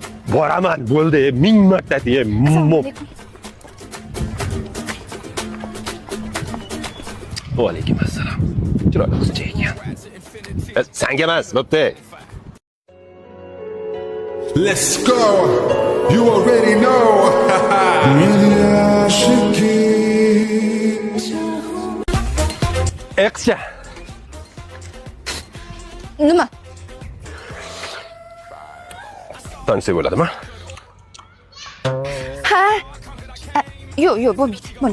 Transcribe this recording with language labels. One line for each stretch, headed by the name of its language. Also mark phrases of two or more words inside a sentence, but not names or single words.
Uzbek: Boraman, bo'ldi, ming marta deya. Assalomu alaykum. Va alaykum assalom. Chiroyli qizcha ekan. Senga emas, bo'pti.
English: Let's go. You already know.
Uzbek: Qizcha. Nima? Tanisa bo'ladimi? Ha? Yo'q, bo'lmaydi.